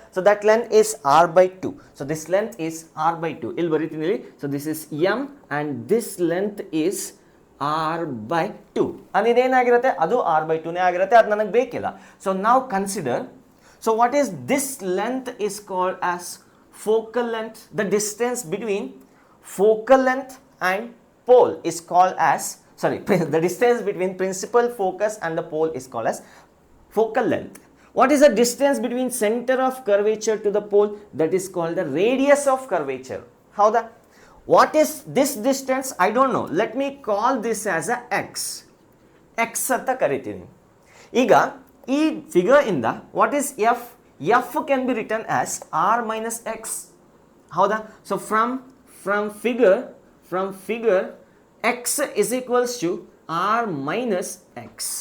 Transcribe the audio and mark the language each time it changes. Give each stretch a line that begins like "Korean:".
English: So that length is r/2. So this length is r/2.
Kannada: ಇಲ್ಲಿ ಬರೀತೀನಿ ಇಲ್ಲಿ.
English: So this is M and this length is r/2. and
Kannada: ಇದೇನಾಗಿರುತ್ತೆ? ಅದು r/2ನೇ ಆಗಿರುತ್ತೆ. ಅದು ನನಗೆ ಬೇಕಿಲ್ಲ.
English: So ನಾವು consider, so what is this length is called as focal length. The distance between focal length and pole is called as, the distance between principal focus and the pole is called as focal length. What is the distance between center of curvature to the pole? That is called the radius of curvature. How the? What is this distance? I don't know. Let me call this as a x.
Kannada: X ಅಂತ ಕರಿತೀನಿ.
English: ಈಗ ಈ ಫಿಗರ್ ಇಂದ what is f? f can be written as r minus x. ಹೌದಾ? So from figure x is equals to r minus x.